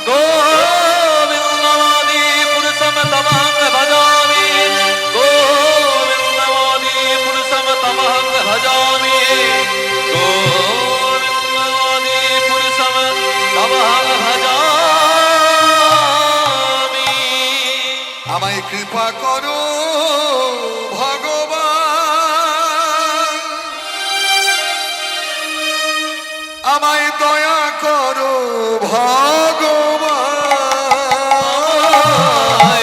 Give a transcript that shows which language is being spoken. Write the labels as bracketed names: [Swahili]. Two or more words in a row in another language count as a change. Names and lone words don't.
[Sanskrit] गोविन्दमादि पुरुषं तमहं भजामि गोविन्दमादि पुरुषं तमहं भजामि गोविन्दमादि पुरुषं तमहं भजामि [Bangla] আমায় কৃপা করো ভগবান, আমায় দয়া করো ভগবান।